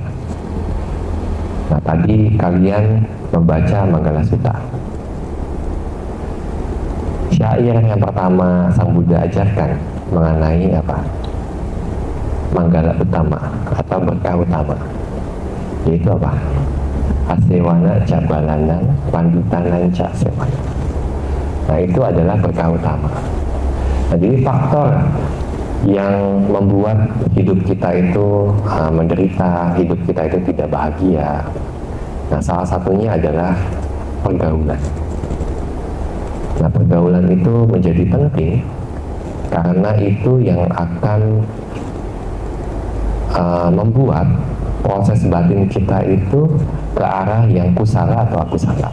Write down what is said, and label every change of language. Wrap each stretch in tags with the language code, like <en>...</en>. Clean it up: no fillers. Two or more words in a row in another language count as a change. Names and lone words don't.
<id>Nah, tadi kalian membaca Manggala Sutta. Syair yang pertama Sang Buddha ajarkan mengenai apa? Manggala utama atau berkah utama. Yaitu apa?</id> <pi>Asewana cabalanan pandutanan ca sewana.</pi> <id>Nah, itu adalah berkah utama. Nah, jadi faktor yang membuat hidup kita itu menderita, hidup kita itu tidak bahagia, nah salah satunya adalah pergaulan. Nah, pergaulan itu menjadi penting karena itu yang akan membuat proses batin kita itu ke arah yang kusala atau akusala.</id>